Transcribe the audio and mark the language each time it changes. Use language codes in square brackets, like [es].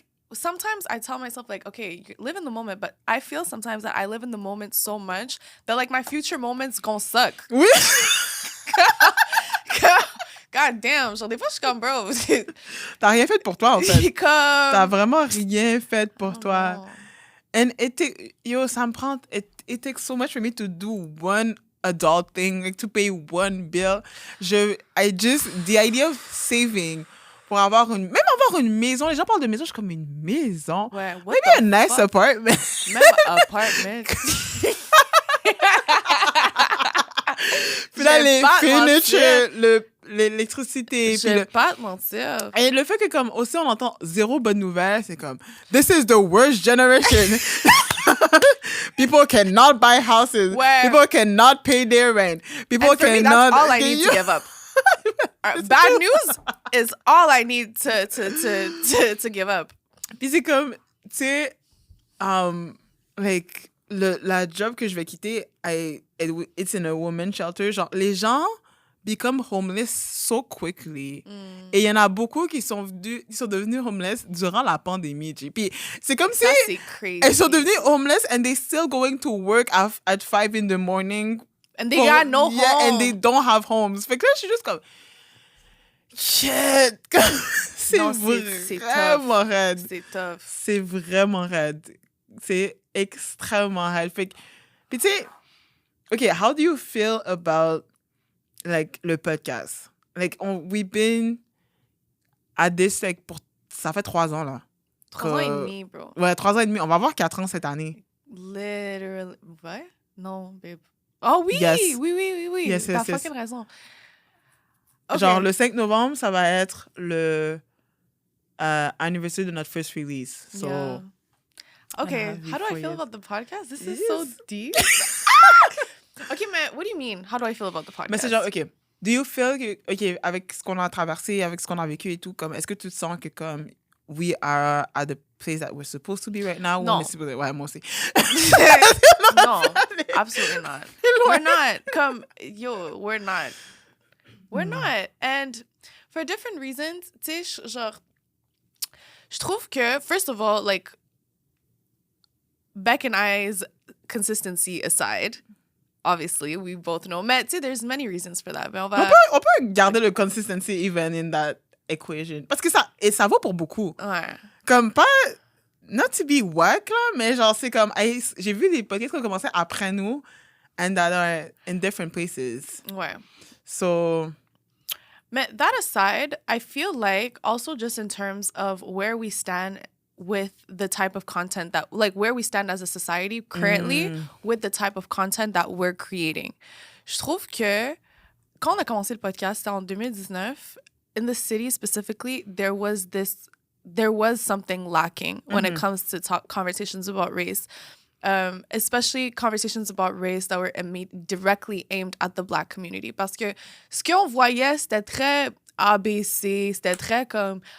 [en] Sometimes I tell myself, like, okay, you live in the moment, but I feel sometimes that I live in the moment so much that, like, my future moments gonna suck. [fr] Oui. [en] God damn, [fr] genre, des fois, je suis comme, bro. T'as rien fait pour toi, en fait. Comme... T'as vraiment rien fait pour toi. Non. And ça me prend... [en] It takes so much for me to do one adult thing, like, to pay one bill. The idea of saving... [fr] Pour avoir une maison. Les gens parlent de maison, je suis comme une maison. Ouais, [en] maybe a nice apartment. [fr] Même apartment. Puis là, les furniture, l'électricité. Je vais pas te mentir. Et le fait que, comme, aussi, on entend zéro bonne nouvelle, c'est comme, [en] this is the worst generation. People cannot buy houses. [fr] Ouais. [en] People cannot pay their rent. People And for me, cannot... that's all I need to give up. Bad news is all I need to give up. [fr] Puis c'est comme, tu sais, like, la job que je vais quitter, [en] it's in a women's shelter. [fr] Genre, les gens [en] become homeless so quickly. [fr] Et il y en a beaucoup qui sont devenus homeless durant la pandémie. Puis c'est comme si elles sont devenues [en] homeless and they still going to work at 5 in the morning. And they got no home. And they don't have homes. [fr] Fait que là, je suis juste comme... Shit! C'est vraiment raide. C'est tough. C'est vraiment raide. C'est extrêmement raide. Fait que... Puis tu sais... [en] OK, how do you feel about, like, le podcast? Like, we've been at this, like, [fr] ça fait 3 ans, là. 3 ans et demi, bro. Ouais, 3 ans et demi. On va avoir 4 ans cette année. Literally. Ouais? Non, babe. Oh oui! [en] Yes. [fr] Oui. [en] Yes, [fr] T'as [en] yes. [fr] fucking raison. Okay. Genre, le 5 novembre, ça va être le anniversary de notre [en] first release. So, yeah. Okay, how do I feel about the podcast? This is so deep. Okay, man, what do you mean? How do I feel about the podcast? [fr] Mais c'est genre, [en] OK, do you feel [fr] que, OK, avec ce qu'on a traversé, avec ce qu'on a vécu et tout, comme, est-ce que tu te sens que, comme, [en] we are at the place that we're supposed to be right now. No. [fr] Ouais, moi aussi. [en] No, absolutely not. We're not. We're not. We're not. And for different reasons, [fr] tu sais, genre, je trouve que, [en] first of all, like, Beck and I's consistency aside, obviously, we both know. [fr] Mais, tu sais, [en] there's many reasons for that. [fr] Mais on peut garder le [en] consistency even in that equation. [fr] Parce que ça vaut pour beaucoup. Ouais. Comme pas... [en] Not to be whack, [fr] là, mais genre, c'est comme... j'ai vu des podcasts qui ont commencé après nous [en] and that are in different places. [fr] Ouais. [en] So... Mais that aside, I feel like also just in terms of where we stand with the type of content that, like, where we stand as a society currently with the type of content that we're creating. [fr] Je trouve que quand on a commencé le podcast, c'était en 2019, [en] in the city specifically, there was something lacking when it comes to conversations about race. Especially conversations about race that were directly aimed at the Black community. [fr] Parce que ce qu'on voyait, c'était très ABC, c'était très comme